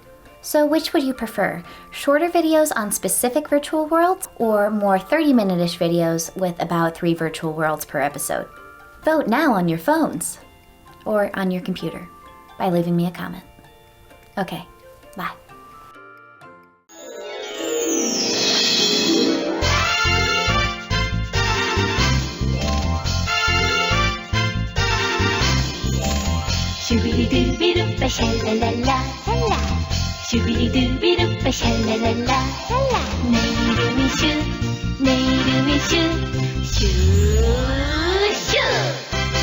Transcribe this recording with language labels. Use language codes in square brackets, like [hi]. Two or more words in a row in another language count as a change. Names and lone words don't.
[en] So which would you prefer? Shorter videos on specific virtual worlds, or more 30-minute-ish videos with about 3 virtual worlds per episode? Vote now on your phones, or on your computer, by leaving me a comment. Okay, bye. Shoo-be-doo-be-doo-ba, sha-la-la-la, la-la. Shoo-be-doo-be-doo-ba, sha-la-la-la, la-la. [ko] 내 이름이 슈, 내 이름이 슈, 슈, 슈.